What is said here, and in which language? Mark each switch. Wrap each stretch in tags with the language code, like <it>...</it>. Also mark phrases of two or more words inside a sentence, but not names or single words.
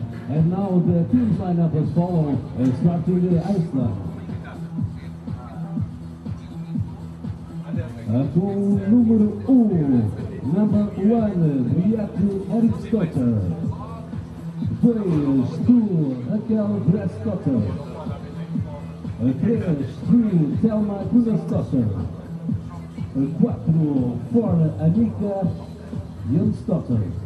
<en>And now the team's lineup as follow, starting Iceland.</en> <pt>Com o número 1,</pt> <en>number 1, Bjarki Eriksdóttir. 2, Raquel Bresdóttir. 3, Thelma Gunnarsdóttir. 4, for Annika Jonsdóttir.</en>